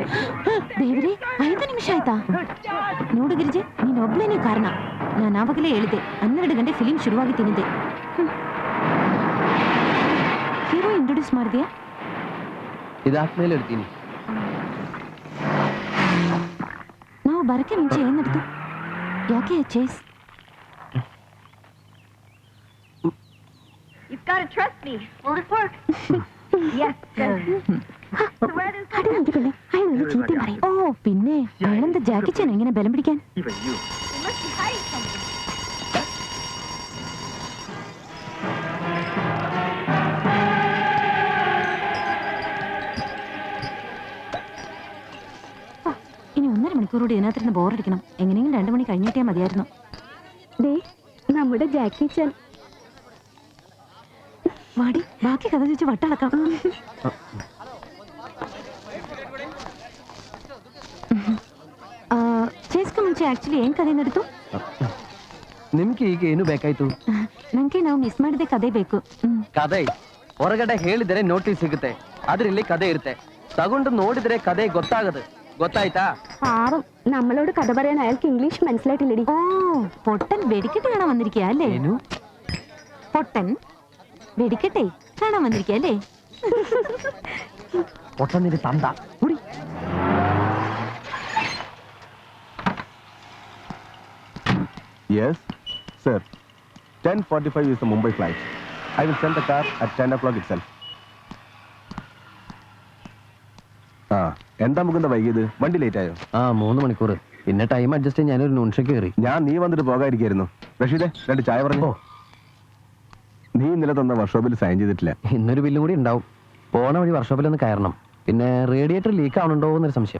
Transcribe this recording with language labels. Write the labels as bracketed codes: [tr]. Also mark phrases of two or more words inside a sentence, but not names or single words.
[kn] ದೇವ್ರಿ 5 ನಿಮಿಷ ಆಯ್ತಾ ನೋಡು ಗಿರಿಜೆ ನೀನು ಒಬ್ಳೇನೇ ಕಾರಣ ನಾನು ಆವಾಗಲೇ ಹೇಳಿದೆ 12 ಗಂಟೆ ಫಿಲಿಂ ಶುರುವಾಗಿ ತಿನ್ನಿದೆ [en] hero introduce [kn] ಮಾಡಿದ್ಯಾ ಇದಾದ್ಮೇಲೆ ಹೇಳ್ತೀನಿ ನಾವು ಬರಕ್ಕೆ ಮುಂಚೆ ಏನ್ ನಡೆದು ಯಾಕೆ ಚೇಸ್ [en] You've got to trust me. Will this work? Yes. [ml] ഓ പിന്നെ അയാളെന്താ ജാക്കി ചാൻ എങ്ങനെ ബലം പിടിക്കാൻ ഇനി 1.5 മണിക്കൂർ കൂടി ഇതിനകത്തിരുന്ന് ബോറടിക്കണം എങ്ങനെയെങ്കിലും 2 മണി കഴിഞ്ഞിട്ടേ മതിയായിരുന്നു നമ്മുടെ ജാക്കി ചാൻ വാടി ബാക്കി കഥ ചോദിച്ച് വട്ടളക്കാം [kn] ಚೇಸ್ಗೆ ಮುಂಚೆ ಆಕ್ಚುಲಿ ಏನ್ ಕಥೆ ನಡೆದು ನಿಮ್ಗೆ ಈಗ ಏನು ಬೇಕಾಯ್ತು ನಂಗೆ ನಾವು ಮಿಸ್ ಮಾಡಿದೆ ಕಥೆ ಬೇಕು ಕಥೆ ಹೊರಗಡೆ ಹೇಳಿದರೆ ನೋಟಿಸ್ ಸಿಗುತ್ತೆ ಆದ್ರೆ ಇಲ್ಲಿ ಕಥೆ ಇರುತ್ತೆ ತಗೊಂಡು ನೋಡಿದ್ರೆ ಕಥೆ ಗೊತ್ತಾಯ್ತಾ [ml] പാവം നമ്മളോട് കഥ പറയാൻ അയാൾക്ക് ഇംഗ്ലീഷ് മനസ്സിലായിട്ടില്ലടി ഓ പൊട്ടൻ വെടിക്കെട്ട് കാണാൻ വന്നിരിക്കുക അല്ലേ പൊട്ടൻ വെടിക്കെട്ടെ കാണാൻ വന്നിരിക്കുക അല്ലേ പൊട്ടന്നിന്റെ തന്ത കുടി [en] Yes, sir. 10:45 is the Mumbai flight. I will send the car at 10 o'clock itself. [ml] എന്താ മുകുന്ദ വൈകിയത് വണ്ടി ലേറ്റ് ആയോ 3 മണിക്കൂർ പിന്നെ [en] time adjust [ml] ചെയ്യാൻ ഞാനൊരു നുൻഷയ്ക്ക് കയറി ഞാൻ നീ വന്നിട്ട് പോകാതിരിക്കായിരുന്നു റഷീദേ 2 ചായ പറഞ്ഞു നീ ഇന്നലെ തന്ന വർക്ക്ഷോപ്പിൽ സൈൻ ചെയ്തിട്ടില്ല ഇന്നൊരു ബില്ലും കൂടി ഉണ്ടാവും പോണ വഴി വർക്ക്ഷോപ്പിലൊന്ന് കയറണം പിന്നെ [en] radiator leak [ml] ആവണുണ്ടോ എന്നൊരു സംശയം